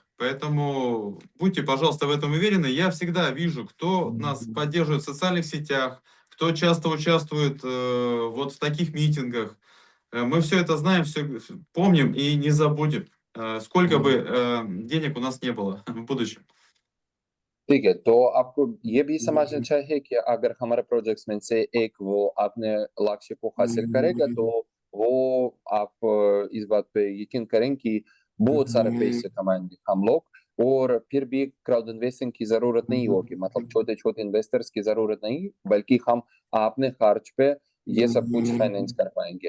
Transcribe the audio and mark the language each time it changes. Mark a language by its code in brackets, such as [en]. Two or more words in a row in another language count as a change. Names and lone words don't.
[ru] Поэтому будьте, пожалуйста, в этом уверены. Я всегда вижу, кто нас поддерживает в социальных сетях, кто часто участвует вот в таких митингах. Мы все это знаем, все помним и не забудем, сколько бы денег у нас не было в будущем. [hi] ठीक है, तो आपको ये भी समझना चाहिए कि अगर हमारे प्रोजेक्ट्स में से एक वो अपने लक्ष्य को हासिल करेगा, तो वो आप इस बात पे यकीन करें कि बहुत सारे पैसे कमाएंगे हम लोग, और फिर भी [en] crowd investing [hi] की जरूरत नहीं होगी, मतलब छोटे छोटे इन्वेस्टर्स की जरूरत नहीं, बल्कि हम अपने खर्च पे ये सब कुछ फाइनेंस कर पाएंगे।